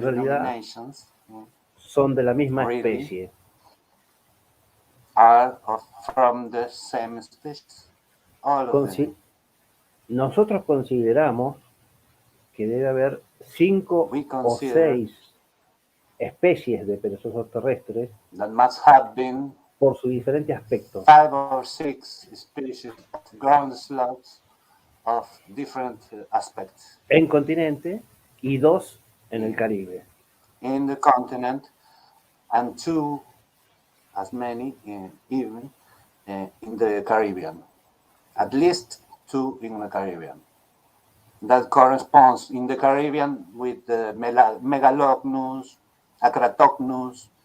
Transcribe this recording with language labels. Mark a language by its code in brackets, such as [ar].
[es] realidad son de la misma especie. [en] Are from the same species. All of them. [es] Nosotros consideramos que debe haber 5 o 6 especies de perezosos terrestres [en] that must have been [es] por su diferente aspecto. [en] 5 or 6 species of ground sloths of different aspects. [es] En continente y 2 en el Caribe. [en] In the continent and 2 as many even in the Caribbean. At least 2 in the Caribbean. That corresponds in the Caribbean with the Megalochnus, Acratochnus.